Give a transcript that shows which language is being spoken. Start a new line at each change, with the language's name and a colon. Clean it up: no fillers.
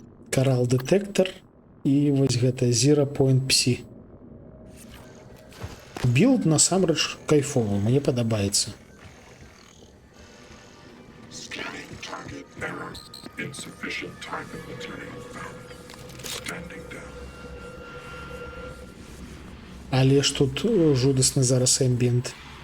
Belarusian: Карал детектор і вось гэта Zero Point Psi. Білд насамрэч кайфовы, мне падабаецца.
English: Scanning target error. Insufficient time and material found. Standing down.
Belarusian: Але ж тут жудасны зараз эмбієнт.